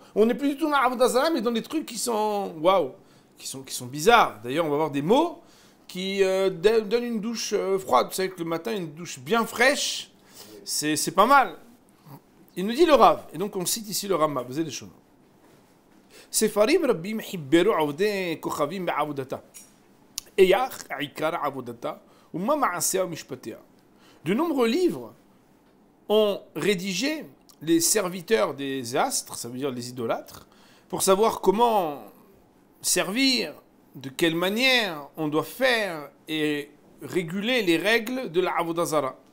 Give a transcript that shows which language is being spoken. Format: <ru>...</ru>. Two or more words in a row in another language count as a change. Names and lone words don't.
<fr>On n'est plus du tout dans</fr> <he>עבודה זרה,</he> <fr>mais dans des trucs qui sont waouh, qui sont bizarres. D'ailleurs, on va voir des mots qui donne une douche froide. Vous savez que le matin, une douche bien fraîche, c'est pas mal. Il nous dit le Rav, et donc on cite ici le Rama, vous avez des choses.</fr> <he>ספרים רבים חיברו עובדי כוכבים בעבודתה. איך עיקר עבודתה ומה מעשיה ומשפטיה.</he> <fr>De nombreux livres ont rédigé les serviteurs des astres, ça veut dire les idolâtres, pour savoir comment servir, de quelle manière on doit faire et réguler les règles de la</fr> <he>עבודה זרה.</he>